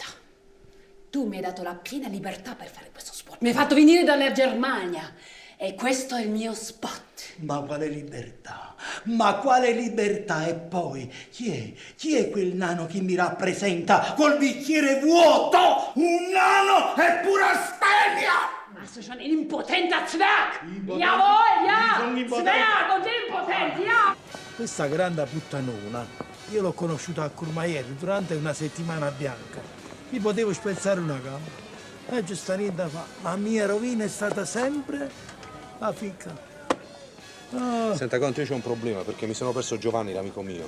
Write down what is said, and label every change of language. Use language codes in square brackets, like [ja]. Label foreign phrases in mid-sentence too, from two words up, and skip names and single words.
[it] Tu mi hai dato la piena libertà per fare questo spot. Mi hai fatto venire dalla Germania e questo è il mio spot. Ma quale libertà? Ma quale libertà? E poi, chi è quel nano che mi rappresenta col bicchiere vuoto? Un nano è pura stemmia! [de] Machst du schon einen impotenter Zwerg? Jawohl, ja! Zwerg und impotent, ja! [it] Questa grande puttanona, io l'ho conosciuta a Courmayeur durante una settimana bianca. Mi potevo spezzare una gamba. Giusto niente da fare. La mia rovina è stata sempre la ficca. Oh. Senta Conte, io c'ho un problema perché mi sono perso Giovanni, l'amico mio.